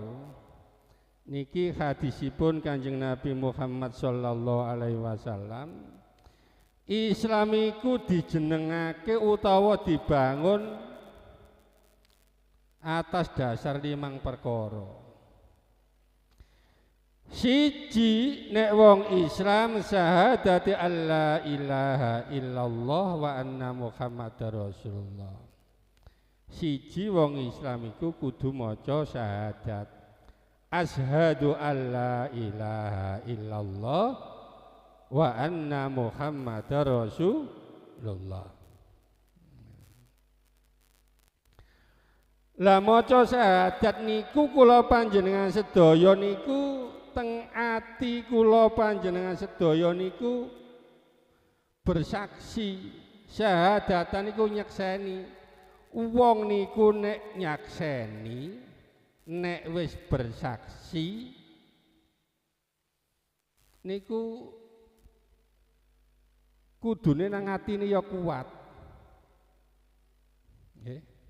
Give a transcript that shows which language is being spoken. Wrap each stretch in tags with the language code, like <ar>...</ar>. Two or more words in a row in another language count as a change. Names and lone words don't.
<jv>Niki hadisipun Kanjeng Nabi Muhammad</jv> <ar>صلى الله عليه وسلم.</ar> <jv>Islam iku dijenengake utawa</jv> <id>dibangun atas dasar</id> <jv>5 perkara. Siji nek wong Islam syahadati</jv> <ar>ألا إله إلا الله وأن محمدا رسول الله.</ar> <jv>Siji wong Islam iku kudu maca syahadat</jv> <ar>أشهد ألا إله إلا الله وأن محمدا رسول الله.</ar> <jv>Lah maca syahadat niku kula panjenengan sedaya niku teng ati kula panjenengan sedaya niku bersaksi syahadatan niku nyekseni wong niku nek nyakseni nek wis bersaksi niku kudune nang atine ya kuat nggih.</jv>